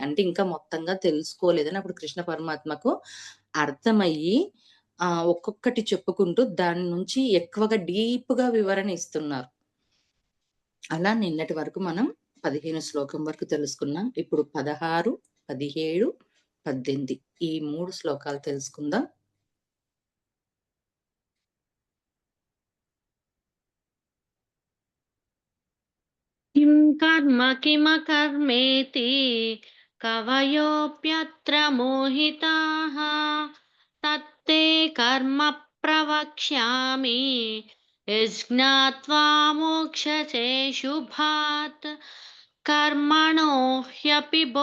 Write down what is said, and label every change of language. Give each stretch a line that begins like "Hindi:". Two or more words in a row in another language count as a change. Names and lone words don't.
Telugu: అంటే ఇంకా మొత్తంగా తెలుసుకోలేదని అప్పుడు కృష్ణ పరమాత్మకు అర్థమయ్యి ఒక్కొక్కటి చెప్పుకుంటూ దాని నుంచి ఎక్కువగా డీప్‌గా వివరణ ఇస్తున్నారు. అలా నిన్నటి వరకు మనం 15 శ్లోకం వరకు తెలుసుకున్నాం. ఇప్పుడు 16, 17, 18 ఈ 3 శ్లోకాలు తెలుసుకుందాం.
Sanskrit: किं कर्म किमकर्मेति कवयोऽप्यत्र मोहिताः तत्ते कर्म प्रवक्ष्यामि यज्ञात्वा मोक्षसे शुभात् कर्मणो ह्यपि